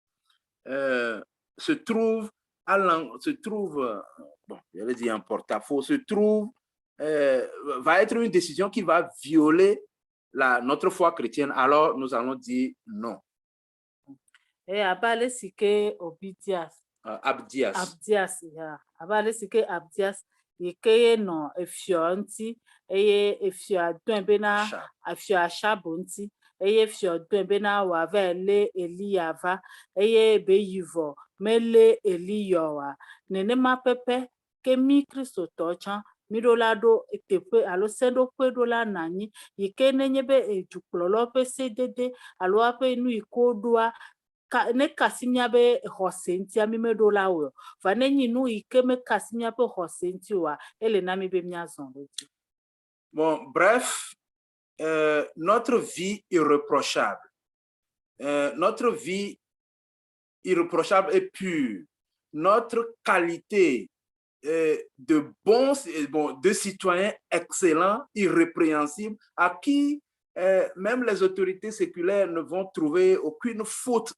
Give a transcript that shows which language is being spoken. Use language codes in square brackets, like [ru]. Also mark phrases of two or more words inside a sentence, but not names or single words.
[fr] se trouve, bon, j'allais dire en porte-à-faux, va être une décision qui va violer notre foi chrétienne, alors nous allons dire non. [ee] Et abale si ke Obidias. Abdias. Ya. Abale si ke Abdias yi ke ye nɔ efio ŋuti eye efioa dɔe bena efio Achab ŋuti eye efio dɔe bena wòava lé Eliya va eye be yi vɔ melé Eliya oa. Nenema pɛpɛ ke mí kristotɔ tsã mí ɖo la ɖo teƒe alo seɖoƒe ɖo la nɔ anyi yi ke nenye be dukplɔlawo ƒe sedede alo woaƒe nu yi ke woɖoa ne kasi míaƒe xɔse ŋutia mí meɖo la o. Va ne nyi nu yi ke mekasi míaƒe xɔse ŋuti oa, ele na mí be míazɔ ɖe dzi. [fr] Bon, bref, notre vie irréprochable. Notre vie irréprochable et pure. Notre qualité de citoyens excellents, irrépréhensibles, à qui même les autorités séculaires ne vont trouver aucune faute.